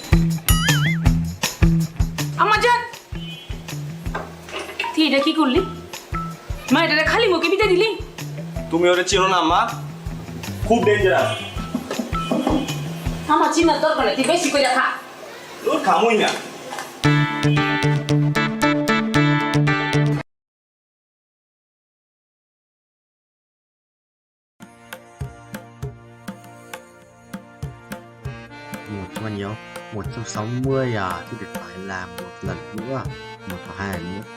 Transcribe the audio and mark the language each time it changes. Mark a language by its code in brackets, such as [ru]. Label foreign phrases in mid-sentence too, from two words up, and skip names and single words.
[bn] আমার জান তুই এটা কি করলি? মা এটা খালি মুখে বিতে দিলি? তুমি ওরে চিনো না মা, খুব ডেঞ্জারাস। আমার চিন্তার দরকার নেই, তুই বেশি করে খা। তোর খামুই না। [vi] Một cho bao nhiêu? 160 à, thì được phải làm một lần nữa, một và hai lần nữa.